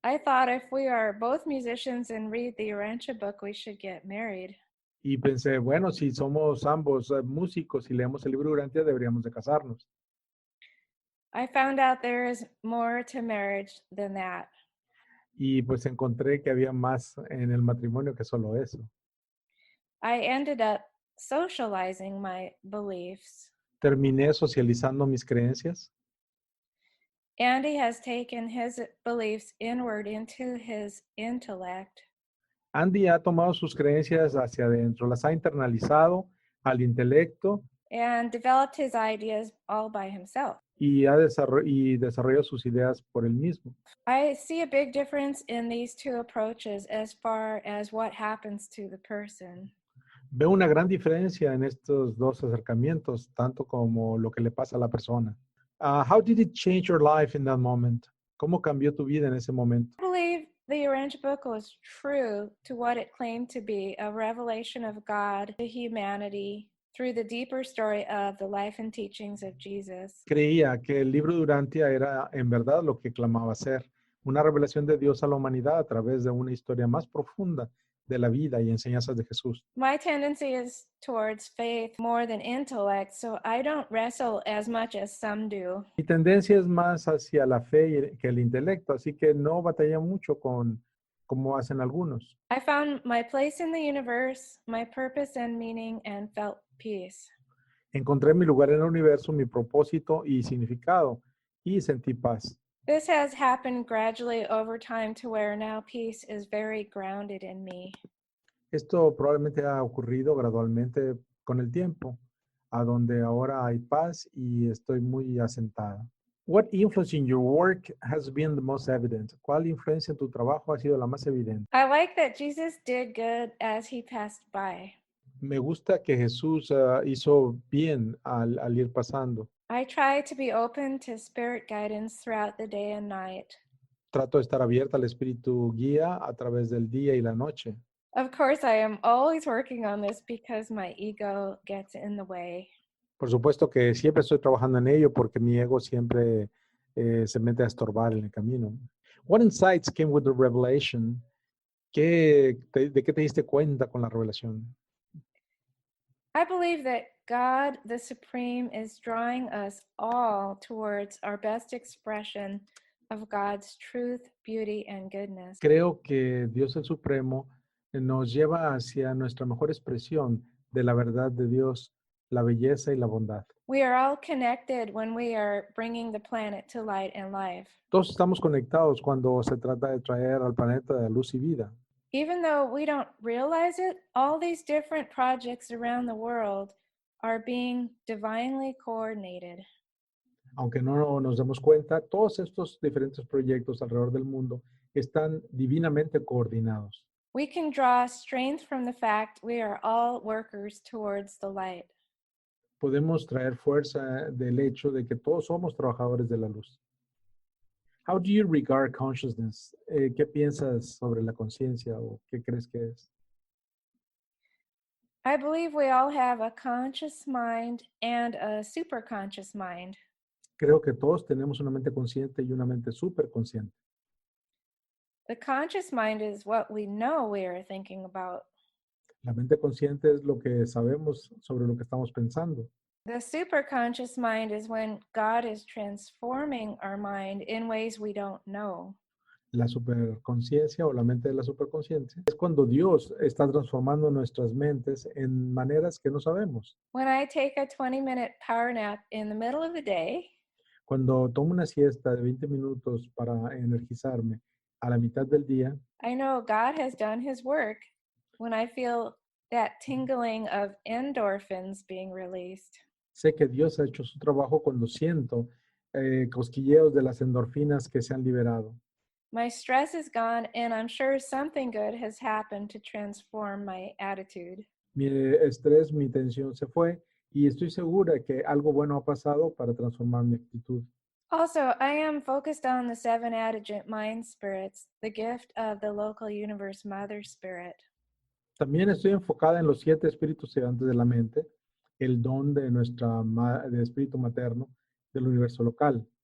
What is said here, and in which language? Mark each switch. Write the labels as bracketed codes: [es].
[en] I thought if we are both musicians and read the Urantia book, we should get married. [es] Y pensé, bueno, si somos ambos músicos y leemos el libro de Urantia, deberíamos de casarnos. [en] I found out there is more to marriage than that. [es] Y pues encontré que había más en el matrimonio que solo eso. [en] I ended up socializing my beliefs. [es] Terminé socializando mis creencias. [en] Andy has taken his beliefs inward into his intellect. [es] Andy ha tomado sus creencias hacia adentro, las ha internalizado al intelecto [en] and developed his ideas all by himself. [es] Y desarrollado sus ideas por él mismo. [en] I see a big difference in these two approaches as far as what happens to the person. [es] Veo una gran diferencia en estos dos acercamientos, tanto como lo que le pasa a la persona. [en] How did it change your life in that moment? [es] ¿Cómo cambió tu vida en ese momento? [en] I believe the Urantia book was true to what it claimed to be, a revelation of God to humanity through the deeper story of the life and teachings of Jesus. [es] Creía que el libro de Urantia era en verdad lo que clamaba ser, una revelación de Dios a la humanidad a través de una historia más profunda de la vida y enseñanzas de Jesús. [en] My tendency is towards faith more than intellect, so I don't wrestle as much as some do. [es] Mi tendencia es más hacia la fe que el intelecto, así que no batalla mucho como hacen algunos. [en] I found my place in the universe, my purpose and meaning, and felt peace. [es] Encontré mi lugar en el universo, mi propósito y significado, y sentí paz. [en] This has happened gradually over time to where now peace is very grounded in me. [es] Esto probablemente ha ocurrido gradualmente con el tiempo, a donde ahora hay paz y estoy muy asentada. [en] What influence in your work has been the most evident? [es] ¿Cuál influencia en tu trabajo ha sido la más evidente? [en] I like that Jesus did good as he passed by. [es] Me gusta que Jesús hizo bien al ir pasando. [en] I try to be open to spirit guidance throughout the day and night. [es] Trato de estar abierta al Espíritu guía a través del día y la noche. [en] Of course, I am always working on this because my ego gets in the way. [es] Por supuesto que siempre estoy trabajando en ello porque mi ego siempre se mete a estorbar en el camino. [en] What insights came with the revelation? [es] ¿De qué te diste cuenta con la revelación? [en] I believe that God, the Supreme, is drawing us all towards our best expression of God's truth, beauty, and goodness. [es] Creo que Dios el Supremo nos lleva hacia nuestra mejor expresión de la verdad de Dios, la belleza y la bondad. [en] We are all connected when we are bringing the planet to light and life. [es] Todos estamos conectados cuando se trata de traer al planeta de luz y vida. [en] Even though we don't realize it, all these different projects around the world are being divinely coordinated. [es] Aunque no nos demos cuenta, todos estos diferentes proyectos alrededor del mundo están divinamente coordinados. [en] We can draw strength from the fact we are all workers towards the light. [es] Podemos traer fuerza del hecho de que todos somos trabajadores de la luz. [en] How do you regard consciousness? [es] ¿Qué piensas sobre la conciencia o qué crees que es? [en] I believe we all have a conscious mind and a superconscious mind. [es] Creo que todos tenemos una mente consciente y una mente superconsciente. [en] The conscious mind is what we know we are thinking about. [es] La mente consciente es lo que sabemos sobre lo que estamos pensando. [en] The superconscious mind is when God is transforming our mind in ways we don't know. [es] La superconciencia o la mente de la superconsciencia es cuando Dios está transformando nuestras mentes en maneras que no sabemos. [en] When I take a 20-minute power nap in the middle of the day, [es] Cuando tomo una siesta de 20 minutos para energizarme a la mitad del día, [en] I know God has done his work when I feel that tingling of endorphins being released. [es] sé que Dios ha hecho su trabajo cuando siento cosquilleos de las endorfinas que se han liberado. [en] My stress is gone, and I'm sure something good has happened to transform my attitude. [es] Mi estrés, mi tensión se fue y estoy segura que algo bueno ha pasado para transformar mi actitud. [en] Also, I am focused on the 7 adjuvant mind spirits, the gift of the local universe mother spirit. [es] También estoy enfocada en los 7 espíritus ayudantes de la mente, el don de de espíritu materno del universo local.